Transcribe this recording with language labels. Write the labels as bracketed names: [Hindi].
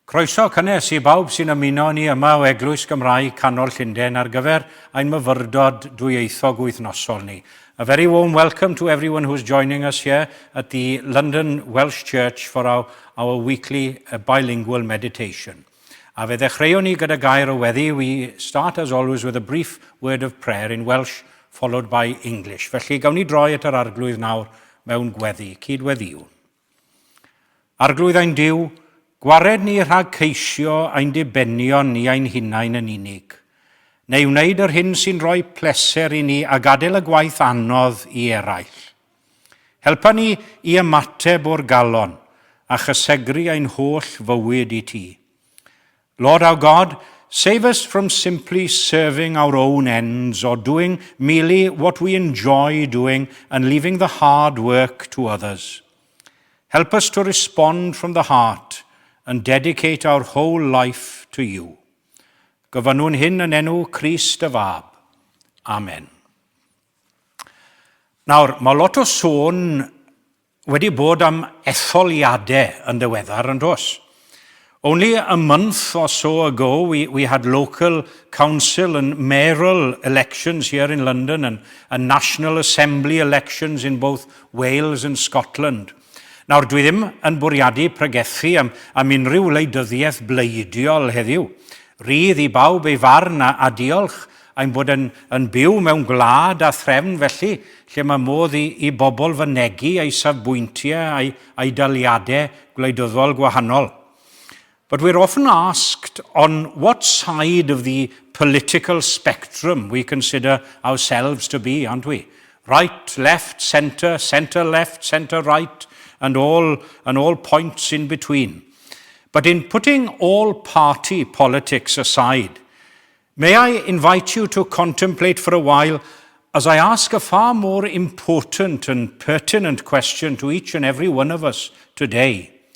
[Welsh] Croeso cynnes I bawb sy'n ymuno ni yma o Eglwys Gymraeg Canol Llundain ar gyfer ein myfyrdod dwyieithog wythnosol ni. [English] A very warm welcome to everyone who's joining us here at the London Welsh Church for our weekly bilingual meditation. [Welsh] A fe ddechreuwn ni gyda gair o weddi, [English] we start as always with a brief word of prayer in Welsh followed by English. [Welsh] Felly gawn ni droi at yr arglwydd nawr mewn gweddi, cydweddiwn. Arglwydd ein Duw, gwared ni rhag ceisio ein dibenion ni ein hunain yn unig, neu wneud yr hyn sy'n rhoi pleser I ni a gadael y gwaith anodd I eraill. Helpa ni I ymateb o'r galon a chysegru ein holl fywyd I ti. [English] Lord our God, save us from simply serving our own ends or doing merely what we enjoy doing and leaving the hard work to others. Help us to respond from the heart and dedicate our whole life to you. [Welsh] Gofynnwn hyn yn enw Crist y Fab. Amen. Nawr, mae lot o sôn wedi bod am etholiadau yn ddiweddar yn dos. [English] Only a month or so ago, we had local council and mayoral elections here in London and National Assembly elections in both Wales and Scotland. [Welsh] Nawr, dwi ddim yn bwriadu pregethu am unrhyw wleidyddiaeth bleidiol heddiw. Rydd I bawb ei farn a diolch ein bod yn byw mewn gwlad a threfn felly, lle mae modd I bobl fynegu ei safbwyntiau a'i daliadau gwleidyddol gwahanol. [English] But we're often asked on what side of the political spectrum we consider ourselves to be, aren't we? Right, left, centre, centre left, centre right, and all points in between. But in putting all party politics aside, may I invite you to contemplate for a while as I ask a far more important and pertinent question to each and every one of us today.